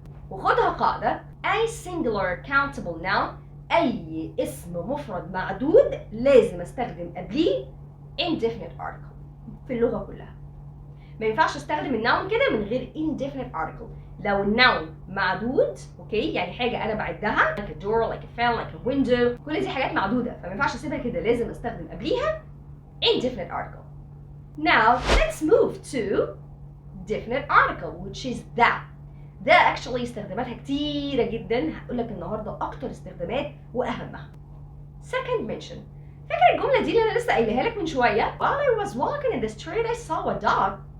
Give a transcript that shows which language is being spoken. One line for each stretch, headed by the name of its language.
Arabic: وخدها قاعدة أي singular countable noun، أي اسم مفرد معدود لازم استخدم قبليه indefinite article في اللغة كلها. ما ينفعش استخدم الناون كده من غير indefinite article. لو الناون معدود اوكي، يعني حاجة أنا بعدها
English: like a door like a fan like a window،
Arabic: كل دي حاجات معدودة فما ينفعش أسيبها كده، لازم استخدم قبليها indefinite article.
English: Now let's move to definite article which is that.
Arabic: ده actually استخداماتها كتيرة جدا، هقول لك النهارده أكتر استخدامات وأهمها.
English: Second mention،
Arabic: فاكر الجملة دي اللي أنا لسه قايلها لك من شوية؟
English: While I was walking in the street I saw a dog.